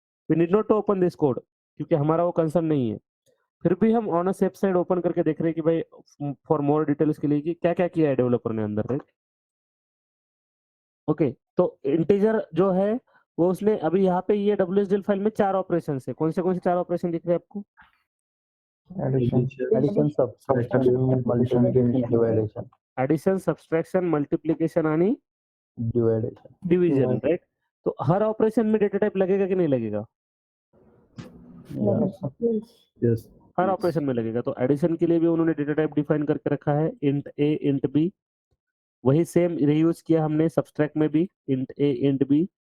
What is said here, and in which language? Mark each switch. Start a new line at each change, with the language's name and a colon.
English: we need not to open this code,
Hindi: क्योंकि हमारा वो कंसर्न नहीं है। फिर भी हम
English: on a safe side
Hindi: open करके देख रहे हैं कि भाई
English: for more details
Hindi: के लिए कि क्या क्या किया है डेवलपर ने अंदर, राइट? ओके, तो इंटीजर जो है वो उसने अभी यहाँ पे ये WSDL फाइल में 4 ऑपरेशन है। कौन से 4 ऑपरेशन दिख रहे हैं आपको?
English: Addition. Addition, subtraction, multiplication, division. Addition, subtraction, multiplication
Marathi: आणि
English: Division. Division, right?
Hindi: तो हर ऑपरेशन में डेटा टाइप लगेगा कि नहीं लगेगा?
English: Yeah. yes,
Hindi: हर ऑपरेशन में लगेगा। तो एडिशन के लिए भी उन्होंने डेटा टाइप डिफाइन करके रखा है, इंट ए इंट बी। वही सेम रीयूज किया हमने सब्सट्रैक्ट में भी, इंट ए इंट बी।